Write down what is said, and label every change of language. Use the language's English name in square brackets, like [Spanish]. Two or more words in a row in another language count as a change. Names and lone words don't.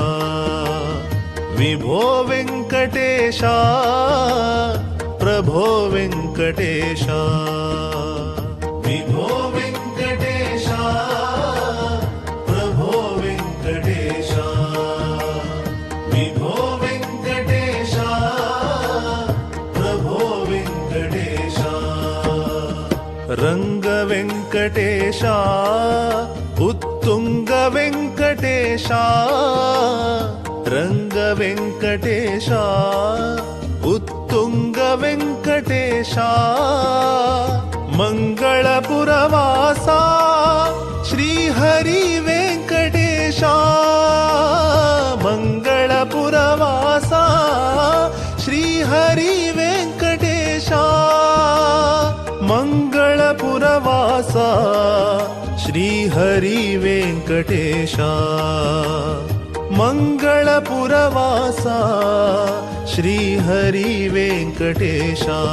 [Telugu] విభో వెంకటేశ ప్రభో వెంకటేశ విభో వెంకటేశ ప్రభో వెంకటేశ విభో వెంకటేశ ప్రభో వెంకటేశ [Kannada] ರಂಗವೆಂಕಟೇಶ ಉತ್ತುಂಗ ವೆಂಕಟೇಶ ರಂಗವೆಂಕಟೇಶ ಉತ್ತುಂಗ ವೆಂಕಟೇಶ ಮಂಗಳಪುರವಾಸ ಶ್ರೀಹರಿ ವೆಂಕಟೇಶ ಮಂಗಳಪುರವಾಸ ಶ್ರೀಹರಿ ವೆಂಕಟೇಶ ಮಂಗಳಪುರವಾಸ ಶ್ರೀಹರಿ ವೆಂಕಟೇಶ ಮಂಗಳಪುರವಾಸ ಶ್ರೀಹರಿ ವೆಂಕಟೇಶ